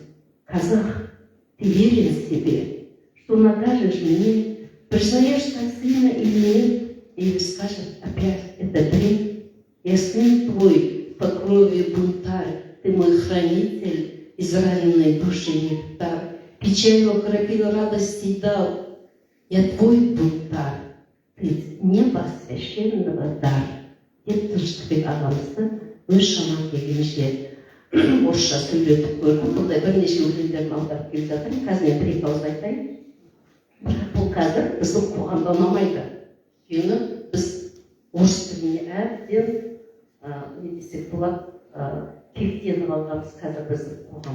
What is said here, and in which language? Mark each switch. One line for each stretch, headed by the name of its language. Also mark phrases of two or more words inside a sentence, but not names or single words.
Russian: Казах, ты верен себе, что накажешь мне, признаешь как сына или нет, или скажет опять это бред. Я сын твой, по крови бунтарь, ты мой хранитель, израненной души нектар, печалью окропил, радости дал. Я твой бунтарь, ты небо священного дар.
Kazakh: Деп Тыныштықбек ағамызды өз шамам келгенше орысша сөйлетіп көрдім. Бұндай бірнеше өлеңдерін аударып келе жатырмын. Қазір мен бір-екі ауыз айтайын. Бірақ бұл қазір біздің қоғамда ұнамайды. Өйткені біз орыс тіліне әбден не десек болады, кектеніп алғанбыз қазір біздің қоғам.